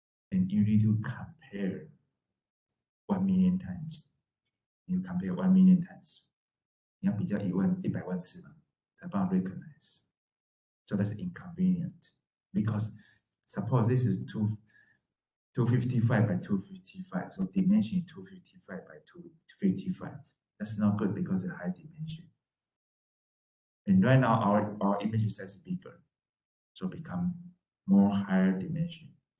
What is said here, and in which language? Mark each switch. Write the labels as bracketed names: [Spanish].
[English] and you need to compare 1 million times. You compare 1 million times. [Chinese] 你要比较100万次嘛，才办法 recognize. [English] So that's inconvenient because suppose this is 255 by 255, so dimension 255 by 255. That's not good because the high dimension. And right now our image size is bigger, so become more higher dimension.